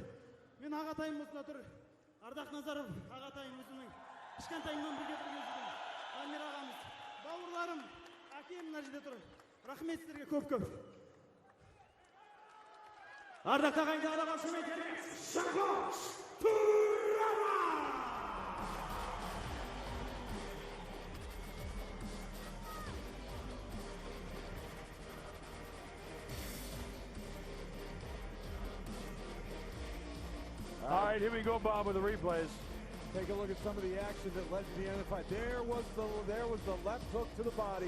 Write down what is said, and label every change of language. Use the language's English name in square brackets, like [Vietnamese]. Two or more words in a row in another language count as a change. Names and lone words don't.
[Kazakh] Мен ағатайым осында тұр. Ардақ Назаров ағатайым өзімнің кішкентайымнан бірге жүрген Амир ағамыз. Бауырларым, әкем мына жерде тұр. Рахмет сіздерге көп-көп. Ардақ ағайынды араға қошемет беріңіз. Шақош Турава! [English] All right, here we go, Bob, with the replays. Take a look at some of the action that led to the end of the fight. There was the left hook to the body.